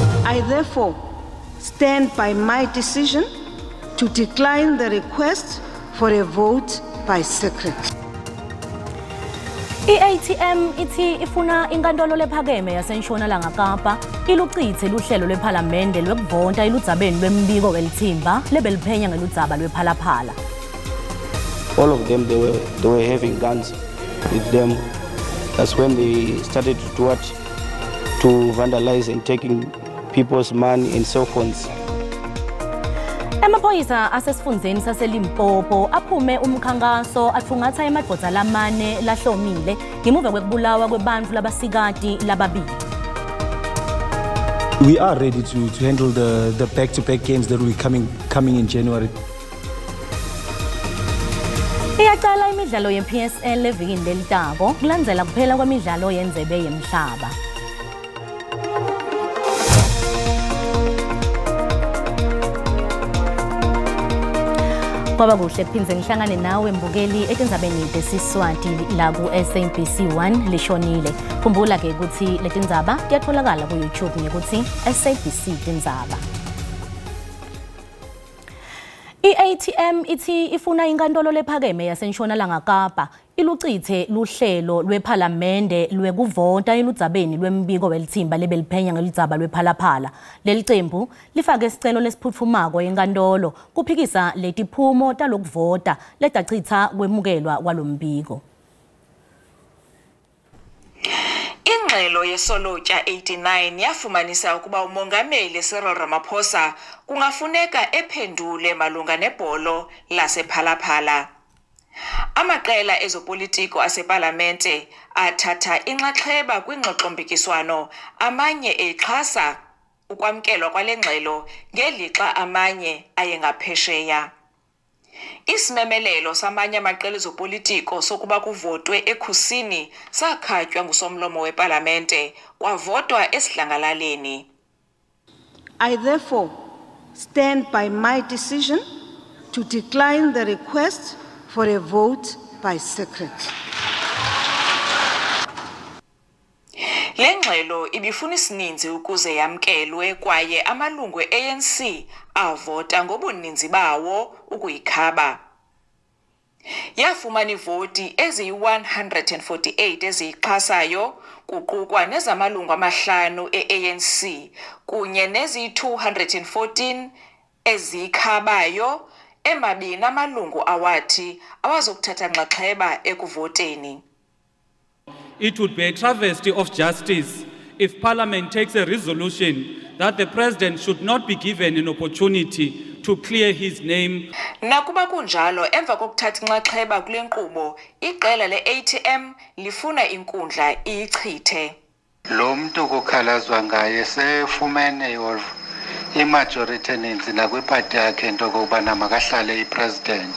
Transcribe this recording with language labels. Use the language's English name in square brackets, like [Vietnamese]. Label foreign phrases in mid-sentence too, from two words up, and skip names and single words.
[English] I therefore stand by my decision to decline the request for a vote by secret. [Swati] I-ATM ithi ifuna inkantolo lephakeme yaseNtshonalanga Kapa iluchithe luhlelo lwePhalamende lwekuvota eludzabeni lwembiko welithimba lebeliphenya ngeludzaba lwephalaphala. [English] All of them, they were having guns with them. That's when they started to vandalize and taking people's money and cell phones. [Swati] Emaphoyisa asesifundeni saseLimpopo aphume umkhankaso athungatha emadvodza lamane lahlomile ngemuva kwekubulawa kwebantfu labasikati lababili. [English] We are ready to handle the back-to-back games that will be coming in January. [Swati] Iyaqala imidlalo ye-PSL evikini lelitako kulandzela kuphela kwemidlalo yendzebe yemhlaba. Kwaba kuhle kuphindze ngihlangane nawe mbukeli etindzabeni tesiSwati la ku SABC 1 lishonile. Khumbula ke ukuthi letindzaba tiyatfolakala ku YouTube ngekuthi SABC Tindzaba. I-ATM ithi ifuna inkantolo lephakeme yaseNtshonalanga Kapa iluchithe luhlelo lwePhalamende lwekuvota eludzabeni lwembiko welithimba lebeliphenya ngeludzaba lwephalaphala. Leli qembu lifake isicelo lesiphutfumako enkantolo kuphikisa letiphumo talokuvota letachitha kwemukelwa kwalombiko. [Xhosa] Ingxelo yesolotya 89 yafumanisa ukuba umongameli Cyril Ramaphosa kungafuneka ephendule malunga nebholo lasephalaphala. Amaqela ezopolitiko asepalamente athatha inxaxheba kwingxoxo-mpikiswano amanye exhasa ukwamkelwa kwale ngxelo ngelixa amanye ayengaphesheya. Isimemelelo samanye amaqela ezopolitiko sokuba kuvotwe ekhusini sakhatywa ngusomlomo wePalamente kwavotwa esidlangalaleni. [English] I therefore stand by my decision to decline the request for a vote by secret. [Xhosa] Le ngxelo ibifuna isininzi ukuze yamkelwe kwaye amalungu e-ANC avota ngobuninzi bawo ukuyikhaba. Yafumana ivoti eziyi-148 eziyixhasayo kuqukwa nezamalungu amahlanu e-ANC kunye neziyi-214 eziyikhabayo emabini amalungu awathi awazokuthatha nxaxheba ekuvoteni. [English] It would be a travesty of justice if Parliament takes a resolution that the President should not be given an opportunity to clear his name. [Xhosa] Nakuba kunjalo emva kokuthatha inxaxheba kule nkqubo iqela le-ATM lifuna inkundla iyichithe. Lo mntu kukhalazwa ngaye sefumene imajority eninzi nakwipati yakhe into okokubana makahlale ipresident.